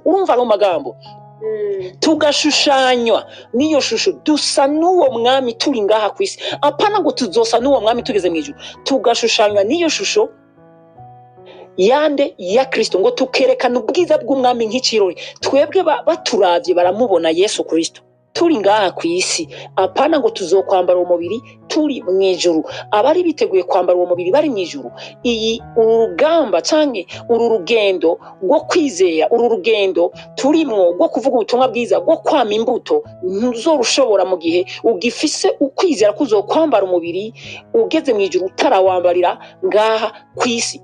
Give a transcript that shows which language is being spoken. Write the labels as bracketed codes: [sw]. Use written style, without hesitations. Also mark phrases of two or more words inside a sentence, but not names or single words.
[rn] Urumva no magambo, tugashushanywa n'iyo shusho, dusa n'uwo mwami turi ngaha ku isi. Apana ngo tuzosa n'uwo mwami tugeze mu ijuru, tugashushanywa n'iyo shusho yande ya Kristo, ngo tukerekana ubwiza bw'umwami nk'ikirori. Twebwe baturavye baramubona Yesu Kristo turi ngaha ku isi. Apana ngo tuzokwambara uwo mubiri turi mu ijuru. Abari biteguye kwambara uwo mubiri bari mu ijuru. Iyi urugamba canke uru rugendo rwo kwizera, uru rugendo turimwo rwo kuvuga ubutumwa bwiza, rwo kwama imbuto, ntuzorushobora mu gihe ugifise ukwizera kuzokwambara umubiri ugeze mu ijuru utarawambarira ngaha ku isi.